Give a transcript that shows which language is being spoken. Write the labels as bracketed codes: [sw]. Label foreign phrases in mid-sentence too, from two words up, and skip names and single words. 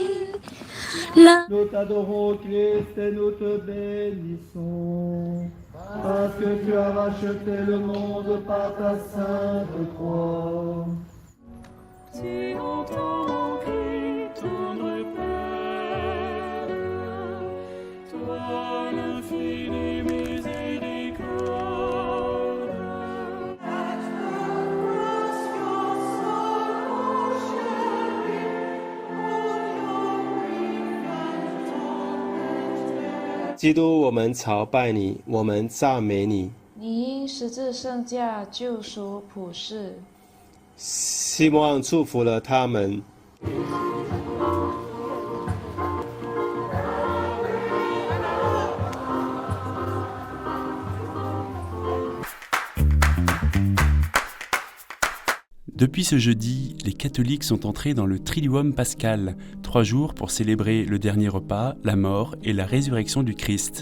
[fr] Nous t'adorons Christ et nous te bénissons, parce que tu as racheté le monde par ta sainte croix. Tu entends mon cri, tendre Père, toi l'infinie miséricorde. [zh] 基督，我们朝拜你，我们赞美你。你因十字圣架救赎普世，希望祝福了他们。 [fr] Depuis ce jeudi, les catholiques sont entrés dans le Triduum pascal, 3 jours pour célébrer le dernier repas, la mort et la résurrection du Christ.